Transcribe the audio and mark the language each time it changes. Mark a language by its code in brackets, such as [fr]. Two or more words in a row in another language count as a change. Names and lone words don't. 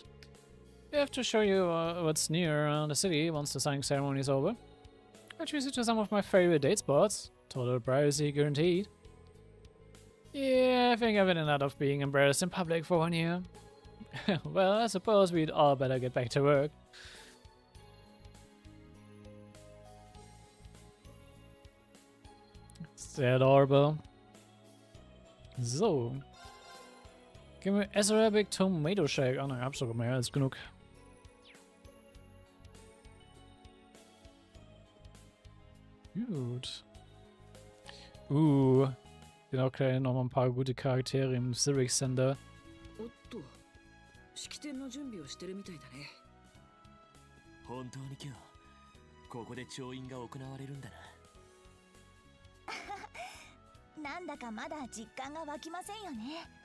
[en] We have to show you what's near around the city once the signing ceremony is over. I'll choose you to some of my favorite date spots. Total privacy guaranteed. Yeah, I think I've had enough of being embarrassed in public for 1 year. Well, I suppose we'd all better get back to work. [de] Sehr adorable. So. Gehen wir Arabic Tomato Shake. Ah, ne, hab sogar mehr als genug. Gut. Genau, gleich nochmal ein paar gute Charaktere im Civic Center. [ja] 式典の準備をしてるみたいだね。本当に今日ここで調印が行われるんだな。なんだかまだ実感が湧きませんよね。